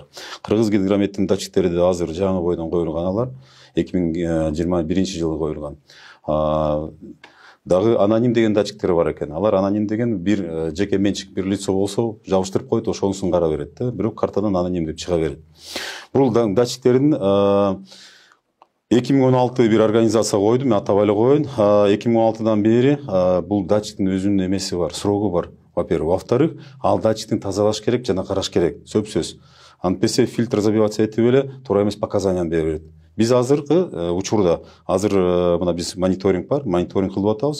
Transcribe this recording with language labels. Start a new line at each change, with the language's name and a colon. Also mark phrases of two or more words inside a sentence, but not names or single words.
Kyrgyz: Кыргыз Гидрометтин датчиктери де азыр жаңы бойдон коюлган, алар 2021-жылы коюлган. Дагы аноним деген датчиктери бар экен. Алар аноним деген бир жеке менчик бир лицо болсо жабыштырып коет, ошонусун кара берет да. Бирок картадан аноним деп чыга берет. Бул датчиктердин 2016 бир организация койду, мен atап эле коеюн. 2016'dan beri бул датчиктин өзүнүн эмеси бар, срогу бар.
Russian: Во-первых, во-вторых,
Kyrgyz: ал датчиктин тазалаш керек жана караш керек, сөзсүз. Антпесе фильтр забиваться этип эле туура эмес показанияны бере берет. Биз азыркы учурда, азыр мына биз мониторинг бар, мониторинг кылып атабыз.